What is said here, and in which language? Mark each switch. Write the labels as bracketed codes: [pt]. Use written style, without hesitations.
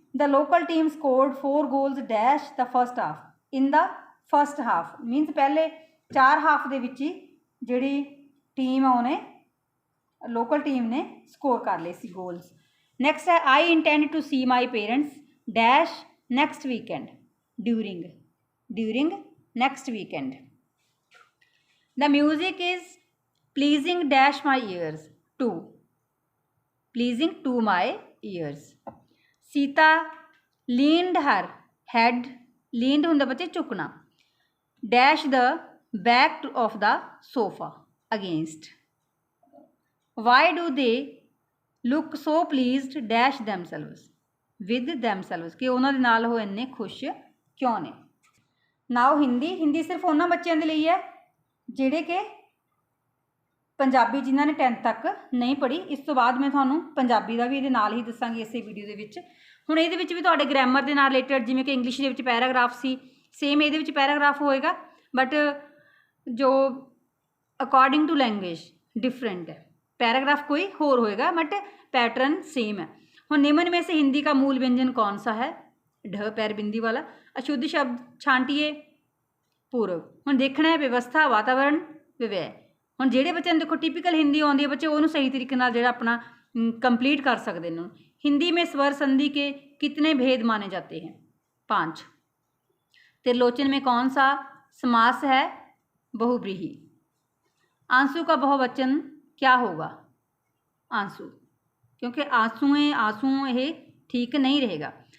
[en] the local team scored 4 goals dash the first half, [pa] ਇਨ ਦਾ first half means ਪਹਿਲੇ 4 half ਦੇ ਵਿੱਚ ਹੀ ਜਿਹੜੀ ਟੀਮ ਆ ਉਹਨੇ, ਲੋਕਲ ਟੀਮ ਨੇ ਸਕੋਰ ਕਰ ਲਏ ਸੀ ਗੋਲਸ। [en] Next ਹੈ I intend to see my parents dash next weekend, during next weekend. The music is pleasing dash my ears, to, pleasing to my ears. Sita leaned her head, leaned [pa] ਹੁੰਦਾ ਬੱਚੇ ਝੁਕਣਾ, [en] dash the back of the sofa, against. Why do they look so pleased dash themselves, with themselves, [pa] ਕਿ ਉਹਨਾਂ ਦੇ ਨਾਲ ਉਹ ਇੰਨੇ ਖੁਸ਼ ਕਿਉਂ ਨੇ। ਨਾਓ ਹਿੰਦੀ ਸਿਰਫ ਉਹਨਾਂ ਬੱਚਿਆਂ ਦੇ ਲਈ ਹੈ ਜਿਹੜੇ ਕਿ ਪੰਜਾਬੀ ਜਿਨ੍ਹਾਂ ਨੇ 10th ਤੱਕ ਨਹੀਂ ਪੜ੍ਹੀ। ਇਸ ਤੋਂ ਬਾਅਦ ਮੈਂ ਤੁਹਾਨੂੰ ਪੰਜਾਬੀ ਦਾ ਵੀ ਇਹਦੇ ਨਾਲ ਹੀ ਦੱਸਾਂਗੀ ਇਸੇ ਵੀਡੀਓ ਦੇ ਵਿੱਚ। ਹੁਣ ਇਹਦੇ ਵਿੱਚ ਵੀ ਤੁਹਾਡੇ ਗ੍ਰਾਮਰ ਦੇ ਨਾਲ ਰਿਲੇਟਡ, ਜਿਵੇਂ ਕਿ ਇੰਗਲਿਸ਼ ਦੇ ਵਿੱਚ ਪੈਰਾਗ੍ਰਾਫ ਸੀ, ਸੇਮ ਇਹਦੇ ਵਿੱਚ ਪੈਰਾਗ੍ਰਾਫ ਹੋਏਗਾ, ਬਟ ਜੋ ਅਕੋਰਡਿੰਗ ਟੂ ਲੈਂਗੁਏਜ ਡਿਫਰੈਂਟ ਹੈ। [hi] पैराग्राफ कोई और होएगा बट पैटर्न सेम है। ਹੁਣ निम्न में से हिंदी का मूल व्यंजन कौन सा है, ढ पैर बिंदी वाला। अशुद्ध शब्द छांटिए पूर्व। ਹੁਣ देखना है व्यवस्था वातावरण व्यवय। [pa] ਹੁਣ ਜਿਹੜੇ ਬੱਚਿਆਂ ਨੂੰ ਦੇਖੋ ਟਿਪੀਕਲ ਹਿੰਦੀ ਆਉਂਦੀ ਹੈ ਬੱਚੇ ਉਹਨੂੰ ਸਹੀ ਤਰੀਕੇ ਨਾਲ ਜਿਹੜਾ ਆਪਣਾ [hi] कंप्लीट कर सकते हैं। हिंदी में स्वर संधि के कितने भेद माने जाते हैं, 5। त्रिलोचन में कौन सा समास है, बहुब्रीहि। आंसू का बहुवचन क्या होगा, आंसू, क्योंकि आंसुएं आंसू ये ठीक नहीं रहेगा।